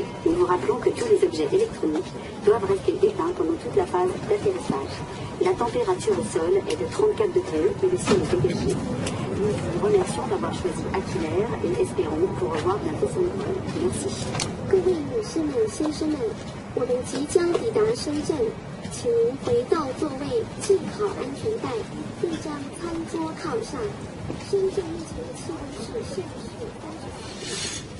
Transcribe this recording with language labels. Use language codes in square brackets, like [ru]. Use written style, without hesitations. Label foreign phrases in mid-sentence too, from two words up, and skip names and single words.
[fr] Nous vous rappelons que tous les objets électroniques doivent rester éteints pendant toute la phase d'atterrissage. La température au sol est de 34 degrés et le ciel est dégagé. Nous vous remercions d'avoir choisi Aquilaire et espérons vous revoir bientôt sur le vol. Merci. [zh] 各位女士们、先生们，我们即将抵达深圳，请您回到座位，系好安全带，并将餐桌靠上。深圳目前的气温是摄氏30度。